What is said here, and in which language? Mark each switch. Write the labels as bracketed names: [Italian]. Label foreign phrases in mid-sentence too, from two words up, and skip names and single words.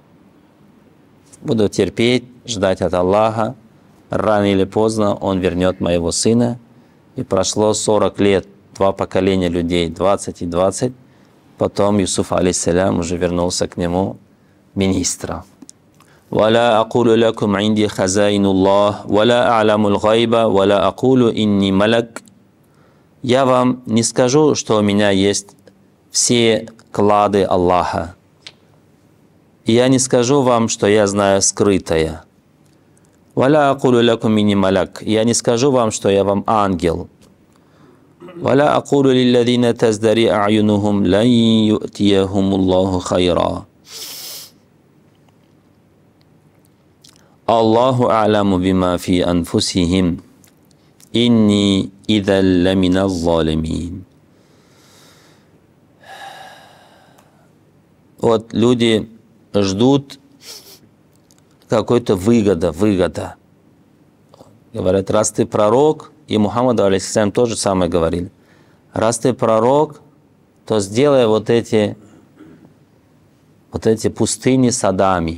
[Russian] Буду терпеть, ждать от Аллаха. Рано или поздно он вернет моего сына. И прошло 40 лет, 2 поколения людей, 20 и 20. Потом Юсуф, алейхиссалям, уже вернулся к нему министром. [Arabic] «ولا أقول لكم عندي خزائن الله ولا أعلم الغيب ولا أقول إني ملك». [Russian] Я вам не скажу, что у меня есть все клады Аллаха. И я не скажу вам, что я знаю скрытое. [Arabic] «ولا أقول لكم إني ملك». [Russian] Я не скажу вам, что я вам ангел. [Arabic] «ولا أقول للذين تزدري أعينكم لن يؤتيهم الله خيرا». «الله أعلم بما في أنفسهم إني إذا لمن الظالمين». [Russian] Вот люди ждут какой-то выгода. Говорят, раз ты пророк, и Мухаммаду, алейхиссалям, тоже самое говорили. Раз ты пророк, то сделай вот эти пустыни садами.